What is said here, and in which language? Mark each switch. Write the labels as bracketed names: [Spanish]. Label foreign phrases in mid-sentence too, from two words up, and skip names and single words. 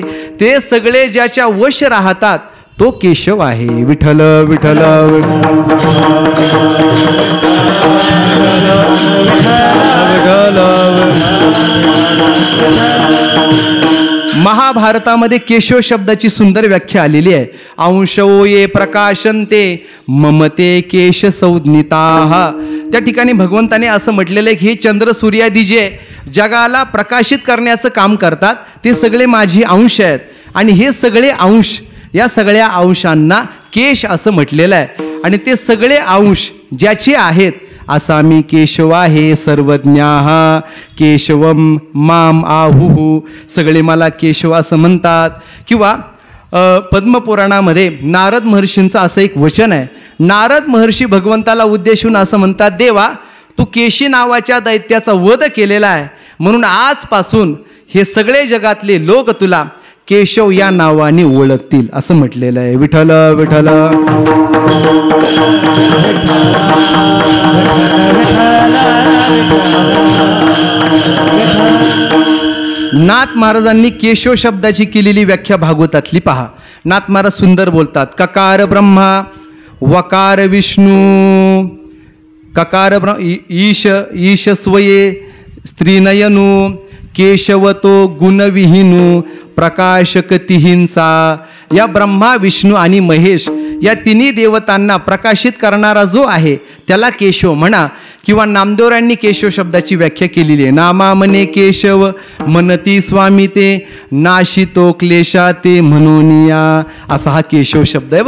[Marathi] ते सगळे ज्याच्या वश राहतात तो केशव आहे. विठ्ठल विठ्ठल महाभारतामध्ये केशव शब्दाची सुंदर व्याख्या आलेली आहे. [Sanskrit] अंशो ये प्रकाशन्ते ममते केश संज्ञिताः. [Marathi] त्या ठिकाणी भगवंताने असं म्हटलेलं आहे की हे चंद्र सूर्यादी जे जगाला प्रकाशित करण्याचं काम करतात ते सगळे माझी अंश आहेत आणि हे सगळे अंश या सगळ्या अंशांना केश असं म्हटलेलं आहे. आणि ते सगळे अंश ज्याचे आहेत असा मी केशव आहे [Sanskrit] सर्वज्ञाः केशवम माम आहुः. [Marathi] सगळे मला केशव असं म्हणतात. किंवा पद्मपुराणामध्ये नारद महर्षींचं असं एक वचन आहे. नारद महर्षी भगवंताला उद्देशून असं म्हणतात, देवा तू केशी नावाच्या दैत्याचा वध केलेला आहे, म्हणून आजपासून हे सगळे जगातले लोक तुला केशव या नावाने ओळखतील असं म्हटलेलं आहे. विठ्ठल विठ्ठल. नाथ महाराजांनी केशव शब्दाची केलेली व्याख्या भागवतातली पहा. नाथ महाराज सुंदर बोलतात, ककार ब्रह्मा वकार विष्णू ककार ईश स्वये स्त्रीनयनू केशवतो गुणविहीनू प्रकाशकतिहींचा. या ब्रह्मा विष्णू आणि महेश या तिन्ही देवतांना प्रकाशित करणारा जो आहे त्याला केशव म्हणा. किंवा नामदेवरांनी केशव शब्दाची व्याख्या केलेली आहे. नामा मने केशव मनती स्वामी ते नाशितो क्लेशा ते म्हणूनिया, असा हा केशव शब्द आहे.